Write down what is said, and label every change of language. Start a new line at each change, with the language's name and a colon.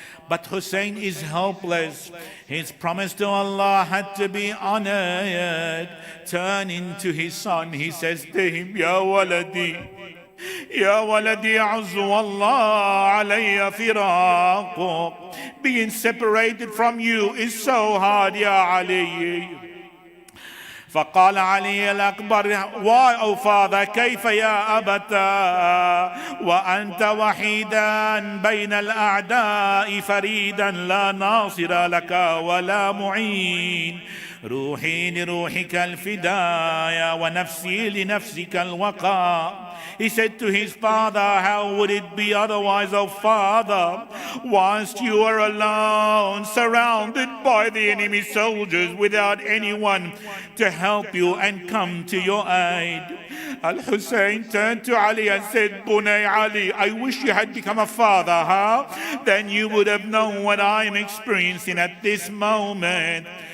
English: But Hussein is helpless. His promise to Allah had to be honored. Turning to his son, he says to him,
Arabic: Ya waladi, a'udhu wallah alayya firaquk.
English: Being separated from you is so hard, Ya Ali.
Arabic: فقال علي الأكبر,
English: why, O father,
Arabic: كيف يا أبتا وأنت وحيدا بين الأعداء فريدا لا ناصر لك ولا معين روحي لروحك الفدايا ونفسي لنفسك الوقاء.
English: He said to his father, how would it be otherwise, O father, whilst you are alone, surrounded by the enemy soldiers without anyone to help you and come to your aid? Al-Hussein turned to Ali and said, Bunay Ali, I wish you had become a father, Then you would have known what I am experiencing at this moment.